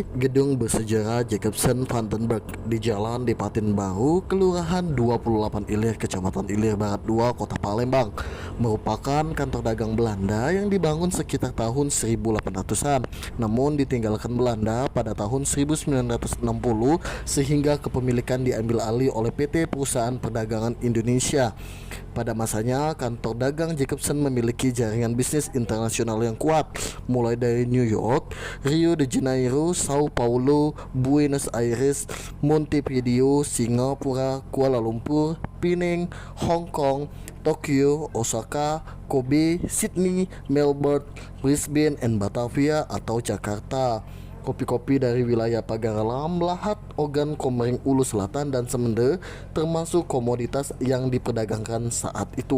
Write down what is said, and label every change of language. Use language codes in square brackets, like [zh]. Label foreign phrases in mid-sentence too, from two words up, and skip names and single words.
[id] Gedung bersejarah Jacobsen Vandenberg di Jalan Dipatin Baru, Kelurahan 28 Ilir, Kecamatan Ilir Barat 2, Kota Palembang, merupakan kantor dagang Belanda yang dibangun sekitar tahun 1800-an, namun ditinggalkan Belanda pada tahun 1960 sehingga kepemilikan diambil alih oleh PT Perusahaan Perdagangan Indonesia. Pada masanya, kantor dagang Jacobsen memiliki jaringan bisnis internasional yang kuat, mulai dari New York, Rio de Janeiro, Sao Paulo, Buenos Aires, Montevideo, Singapura, Kuala Lumpur, Penang, Hong Kong, Tokyo, Osaka, Kobe, Sydney, Melbourne, Brisbane, dan Batavia atau Jakarta. Kopi-kopi dari wilayah Pagaralam, Lahat, Ogan, Komering Ulu Selatan, dan Semende termasuk komoditas yang diperdagangkan saat itu.